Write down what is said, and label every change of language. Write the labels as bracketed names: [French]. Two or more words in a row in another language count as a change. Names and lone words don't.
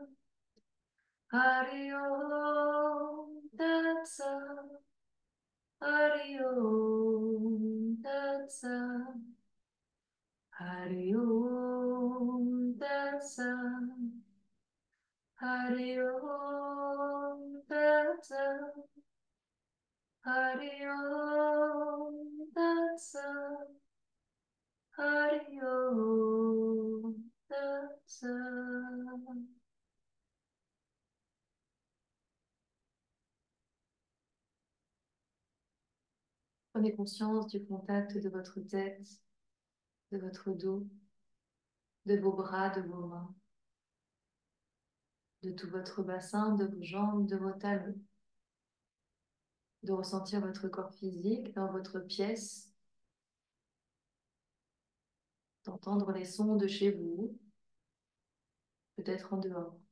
[Sanskrit] Hari Om Tat Sat Hari Om Tat Sat Hari Om Tat Sat Hari Om Tat Sat Hari Om Tat Sat Hari Om Tat Sat. [French] Prenez conscience du contact de votre tête, de votre dos, de vos bras, de vos mains, de tout votre bassin, de vos jambes, de vos talons, de ressentir votre corps physique dans votre pièce, d'entendre les sons de chez vous, peut-être en dehors.